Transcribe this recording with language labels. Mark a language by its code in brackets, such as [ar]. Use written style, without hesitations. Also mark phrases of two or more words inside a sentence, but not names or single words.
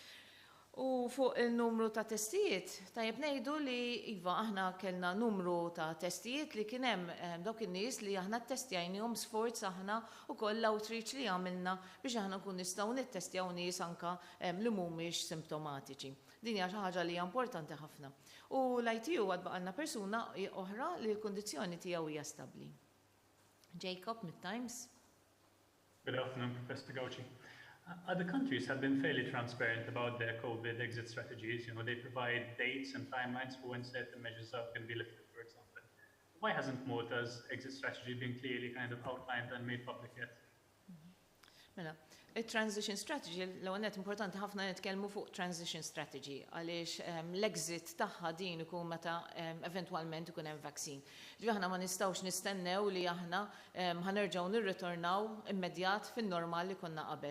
[mt] U fuq il-numru ta' testijiet, tajjeb ngħidu li iva aħna kellna numru ta' testijiet li kien hemm dawk in-nies li aħna ttestjajnihom sforz aħna wkoll l-outreach li għamilna biex aħna nkun nistgħu nittestjaw nies anke li mhumiex simptomatiċi. Din hija xi ħaġa li hija importanti ħafna. U l-ITU għad baqalna persuna oħra li l-kundizzjoni tiegħu hija stabbli. Jacob mid-Times. [en] Good afternoon, Professor Gauci. Other countries have been fairly transparent about their COVID exit strategies. They provide dates and timelines for when certain measures are going to be lifted, for example. Why hasn't Malta's exit strategy been clearly kind of outlined and made public yet? [mt] Mela, il- [en] transition strategy, [mt] l-għonet importanti ħafna nitkellmu fuq [en] transition strategy, [mt] għaliex l-exit tagħha din ikun meta eventwalment ikun hemm vaccine. Ġifieri aħna ma nistgħux nistennew li aħna ħanerġgħu nirritornaw immedjat fin-normal li konna qabel.